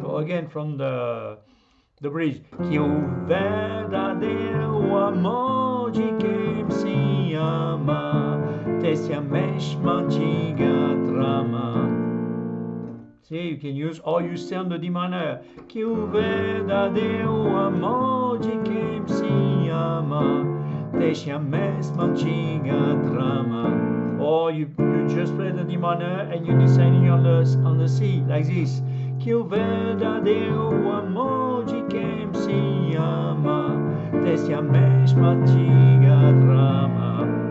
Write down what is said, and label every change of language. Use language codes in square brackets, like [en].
[en] So again from the bridge. [pt] Que o verdadeiro amor de quem se ama, desce a mesma antiga trama. [en] See, you can use, or you stay on the D minor. [pt] Que o verdadeiro amor de quem se ama, deixa a mesma antiga trama. [en] Or you just play the D minor and you're descending on the C, like this. [pt] Que o verdadeiro amor de quem se ama, deixa a mesma antiga trama.